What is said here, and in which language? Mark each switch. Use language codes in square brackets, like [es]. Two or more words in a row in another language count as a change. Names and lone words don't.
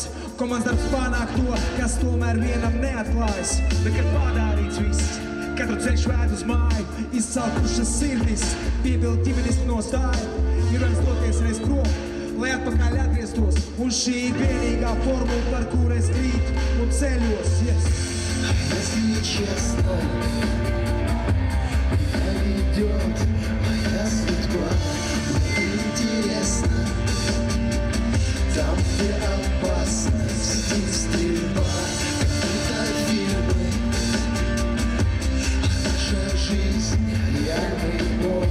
[lv] Komandas darbs panāk to, kas tomēr vienam neatklājas. Bet, kad pārdārīts viss, katru ceļš vēd uz māju, izcelkušas sirdis, piebild ģimenes nostāju. Ir vairs doties reiz prom, lai atpakaļ atgrieztos. Un šī ir vienīgā formula, par kur es krītu un ceļos. [en] Yes. [ru] Если честно, наведет моя судьба. Мне интересно, там, где опасность и стрельба, как будто фильмы, а наша жизнь реальный бой.